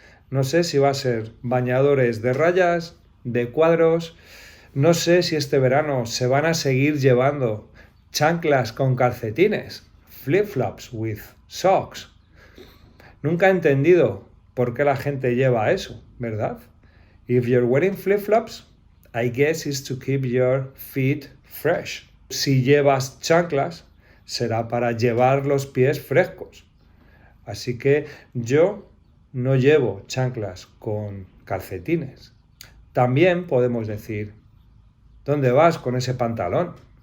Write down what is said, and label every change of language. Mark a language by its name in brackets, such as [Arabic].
[Spanish] No sé si va a ser bañadores de rayas, de cuadros. No sé si este verano se van a seguir llevando chanclas con calcetines, [English] flip-flops with socks. [Spanish] Nunca he entendido por qué la gente lleva eso, ¿verdad? [English] If you're wearing flip-flops, I guess it's to keep your feet fresh. [Spanish] Si llevas chanclas, será para llevar los pies frescos. Así que yo no llevo chanclas con calcetines. También podemos decir, ¿dónde vas con ese pantalón?